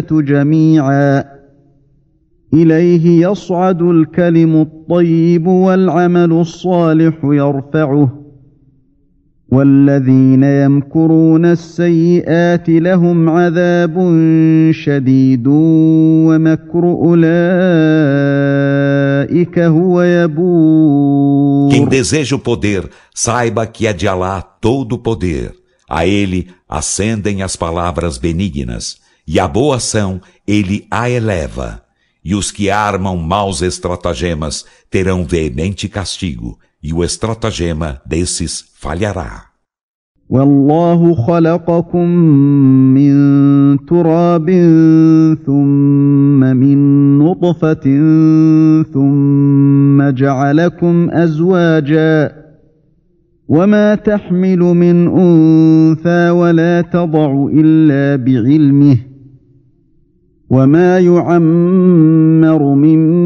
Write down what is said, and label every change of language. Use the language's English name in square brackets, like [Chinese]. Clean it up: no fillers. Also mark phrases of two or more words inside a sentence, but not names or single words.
[Arabic] جميعا إليه يصعد الكلم الطيب والعمل الصالح يرفعه والذين يمكرون السيئات لهم عذاب شديد ومكر أولئك هو يبور. [Portuguese] Quem deseja o poder, saiba que é de Alá todo o poder. A ele ascendem as palavras benignas, e a boa ação ele a eleva. E os que armam maus estratagemas terão veemente castigo, e o estratagema desses falhará. [Arabic] والله خلقكم من تراب ثم من نطفة ثم جعلكم أزواجا وما تحمل من أنثى ولا تضع إلا بعلمه وما يعمر من